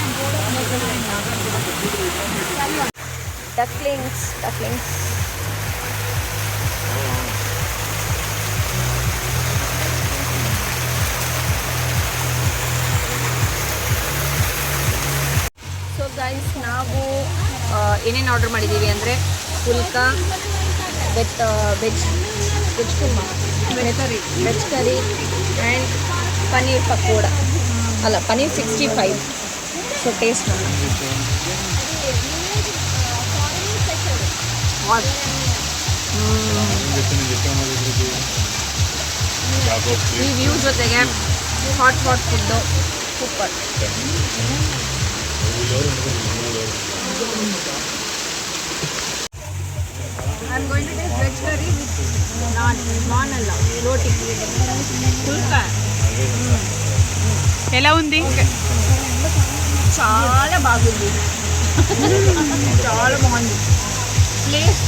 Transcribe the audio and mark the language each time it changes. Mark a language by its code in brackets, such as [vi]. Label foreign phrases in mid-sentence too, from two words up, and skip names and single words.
[en] ducklings so guys, [kn] ನಾವು ಏನೇನು ಆರ್ಡರ್ ಮಾಡಿದ್ದೀವಿ ಅಂದರೆ [en] phulka with veg kurma, veg curry and paneer pakoda, ಅಲ್ಲ paneer 65. [kn] ಸೊ ಟೇಸ್ಟ್ ಮಾಡೋಣ. ಈ ವ್ಯೂ ಜೊತೆಗೆ [en] hot foodu [kn] ಸೂಪರ್. [en] I'm going to take veg curry with naan ಅಲ್ಲ ರೋಟಿ ಪುಲ್ಕ. [te] ఎలా ఉంది? చాలా బాగుంది, చాలా బాగుంది. ప్లేస్